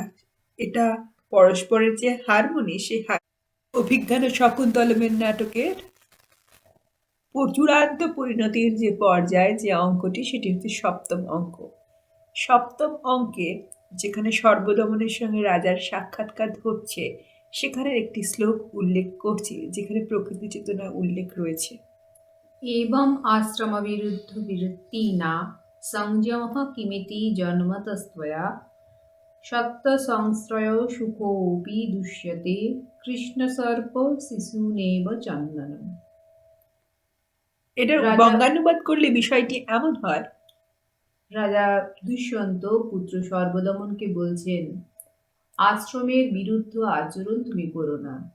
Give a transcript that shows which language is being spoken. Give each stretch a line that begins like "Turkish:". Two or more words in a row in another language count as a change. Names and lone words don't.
Bangla: এটা পরস্পরের যে হারমোনি, সেই অভিজ্ঞান ও শকুন্তলমের নাটকের চূড়ান্ত পরিণতির যে পর্যায়, যে অঙ্কটি, সেটি হচ্ছে সপ্তম অঙ্ক। সপ্তম অঙ্কে যেখানে সর্বদমনের সঙ্গে রাজার সাক্ষাৎকার ঘটছে, সেখানের একটি শ্লোক উল্লেখ করছি যেখানে প্রকৃতি চেতনা উল্লেখ রয়েছে।
Sanskrit: एवम् आश्रमविरुद्धविरक्तिना संयमः किमिति जन्मतस्त्वया शक्तसंश्रयो सुखोऽपि दुष्यते কৃষ্ণসর্প চন্দনম।
Bangla: এটার রাজা বঙ্গানুবাদ করলে বিষয়টি এমন হয়, রাজা দুষ্যন্ত পুত্র সর্বদমনকে বলছেন, আশ্রমের বিরুদ্ধ আচরণ তুমি করো না।